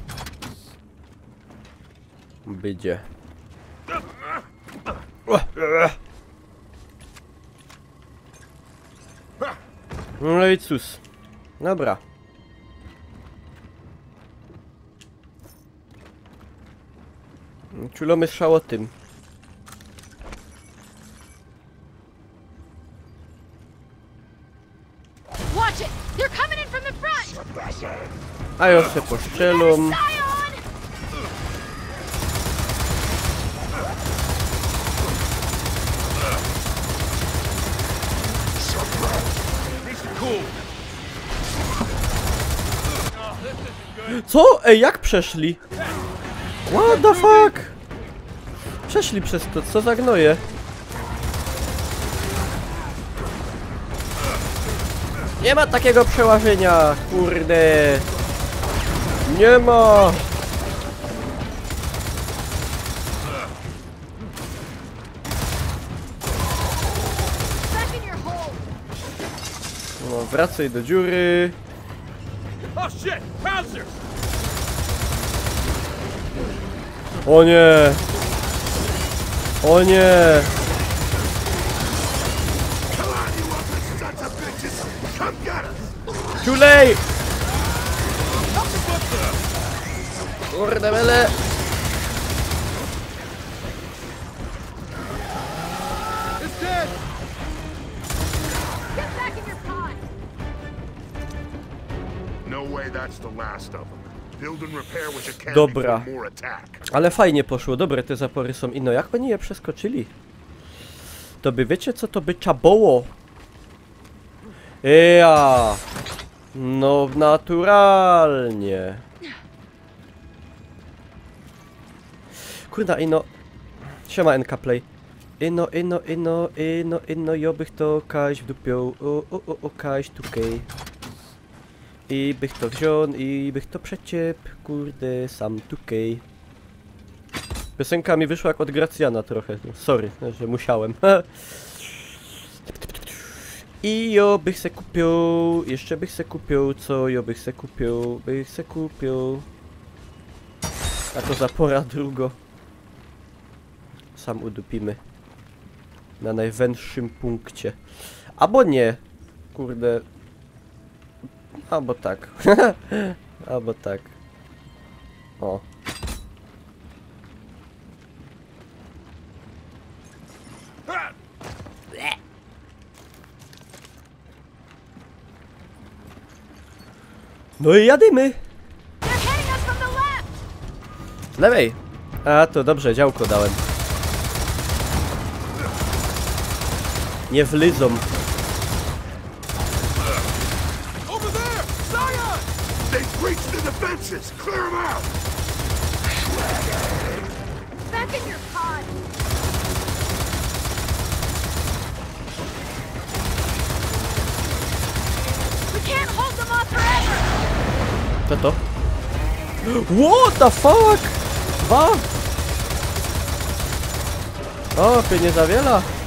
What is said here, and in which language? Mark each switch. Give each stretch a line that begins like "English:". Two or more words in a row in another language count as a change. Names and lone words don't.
Polish: Będzie. No i cóż. Dobra. Czulamy strzał o tym.
English: Watch it! They're coming in from the front!
Polish: A ja się poszczelą.
English: Scion!
Polish: Co? Ej, jak przeszli?
English: What the fuck?
Polish: Przeszli przez to, co za gnoje? Nie ma takiego przełażenia, kurde. Nie ma.
English: Back in your hole!
Polish: No, wracaj do dziury.
English: Oh shit! Pouncers!
Polish: O nie. O nie.
English: Come on, you ugly sons of bitches! Come get us! Too late.
Polish: Kurde mele.
English: It's dead! Get back in your pod! No way that's the last of them. Build and repair what you can
Polish: Dobra.
English: before more attack.
Polish: Ale fajnie poszło, dobre te zapory są. I no, jak oni je przeskoczyli?
Silesian: To by, wiecie co to by czaboło? Ja. No, naturalnie. Kurda, ino.
Polish: Siema, NK Play.
Silesian: Ino, jo bych to kaś w dupią. O, kaś tukej. I bych to wziął, i bych to przeciep, kurde, sam tukej.
Polish: Piosenka mi wyszła jak od Gracjana trochę, no, sorry, że musiałem.
Silesian: I jo bych se kupił, jeszcze bych se kupił, co jo bych se kupił. A to zapora drugo. Sam udupimy.
Polish: Na najwęższym punkcie. Albo nie, kurde. Albo tak. Albo tak.
Silesian: O. No i jadymy!
English: They're hitting us from the left!
Polish: Z lewej! A, to dobrze, działko dałem.
Silesian: Nie wlyzą.
English: Over there! Scion! They've breached the defenses! Clear them out! Back in your pod! We can't hold them off forever!
Polish: Co to?
English: What the fuck?
Polish: Dwa? O, ty nie zawiela.